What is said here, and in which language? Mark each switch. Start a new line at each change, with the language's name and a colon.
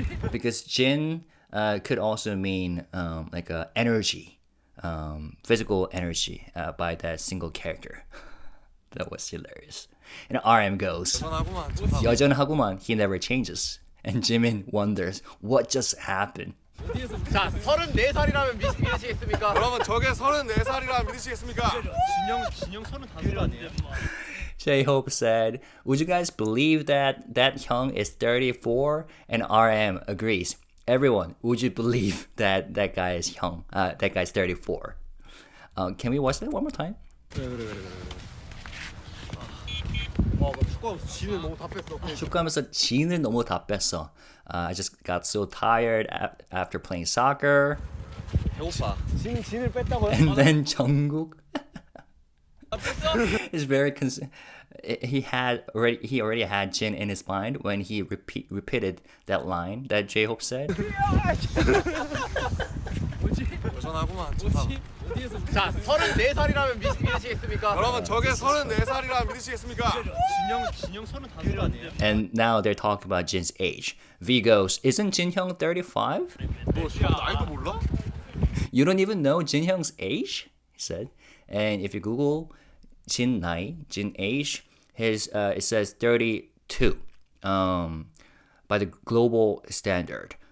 English: Because Jin could also mean like energy, physical energy by that single character. That was hilarious. And RM goes,
Korean: 여전하구만,
English: he never changes. And Jimin wonders, what just happened?
Korean: 자, 34살이라면 믿으시겠습니까? 여러분 저게 34살이라 믿으시겠습니까? 진영 35살 아니에요?
English: J-Hope said, would you guys believe that Hyung is 34? And RM agrees. Everyone, would you believe that guy is Hyung? That guy's 34. Can we watch that one more time?
Korean: 그래. 축구하면서 진을 너무 다 뺐어. 축구하면서 진을 너무 다 뺐어.
English: I just got so tired after playing soccer.
Korean: 배고파. 진을 뺐다고요?
English: And then Jungkook is very he already had Jin in his mind when he repeated that line that J-Hope said.
Korean: 여전하구만 좋다. 자, 34살이라면 믿으시겠습니까? 여러분 저게 34살이라 믿으시겠습니까? 진영 35살 아니에요?
English: And now they're talking about Jin's age. V goes, isn't Jin Hyung 35?
Korean: 너 지금 나이도 몰라?
English: You don't even know Jin Hyung's age? He said. And if you Google Jin age, it says 32 by the global standard.